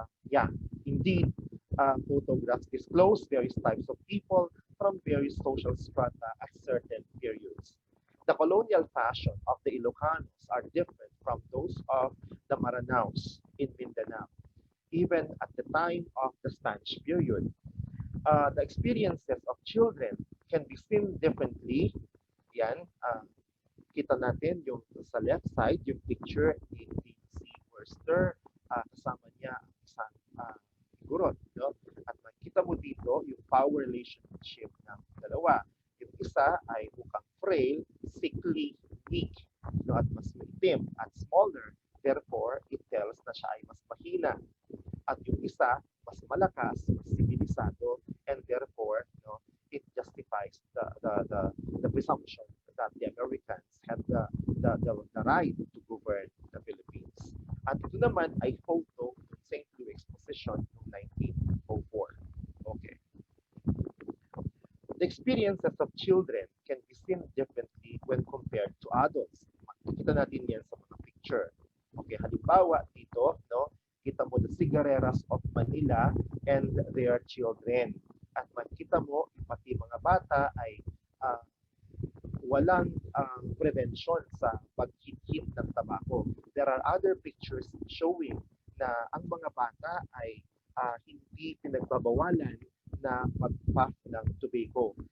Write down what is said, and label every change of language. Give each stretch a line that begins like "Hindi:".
English: Yeah, indeed, photographs disclose various types of people from various social strata at certain periods. The colonial fashion of the Ilocanos are different from those of the Maranaos in Mindanao, even at the time of the Spanish period. The experiences of children can be seen differently.
Filipino: Yan, kita natin yung sa left side, yung picture ni si Worcester, kasama niya ang isang gurot. No? At makita mo dito yung power relationship ng dalawa. Yung isa ay mukhang
English: frail, sickly, weak,
Filipino: no? At mas maitim at smaller.
English: Therefore, it tells
Filipino: na siya ay mas mahina. At yung isa, mas malakas, mas sibilisado,
English: and therefore, no, it justifies the presumption that the Americans had the right to govern the Philippines.
Filipino: At ito naman ay photo ng St. Louis Exposition noong 1904. Okay.
English: The experiences of children can be seen differently when compared to adults.
Filipino: Makikita natin yan sa mga picture.
English: Okay,
Filipino: halimbawa dito, no, kita mo
English: the cigareras of Manila and their children.
Filipino: At makita mo, pati mga bata ay walang prevention sa paghit-hit ng tabako.
English: There are other pictures showing
Filipino: na ang mga bata ay hindi pinagbabawalan na mag-puff ng tobacco.